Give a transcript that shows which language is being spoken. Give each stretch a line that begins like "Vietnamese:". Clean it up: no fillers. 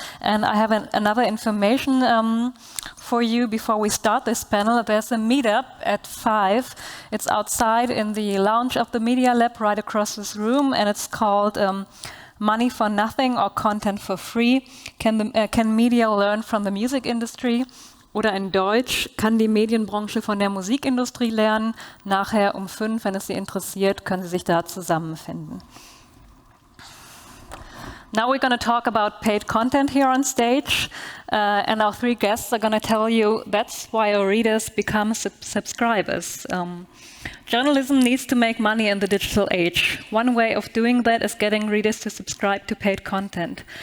English: And I have another information for you before we start this panel. There's a meetup at 5. It's outside in the lounge of the Media Lab right across this room, and it's called Money for Nothing or Content for Free. Can media learn from the music industry?
German: Oder in Deutsch, kann die Medienbranche von der Musikindustrie lernen? Nachher um 5, wenn es Sie interessiert, können Sie sich da zusammenfinden.
English: Now we're going to talk about paid content here on stage, and our 3 guests are going to tell you that's why our readers become subscribers. Journalism needs to make money in the digital age. One way of doing that is getting readers to subscribe to paid content.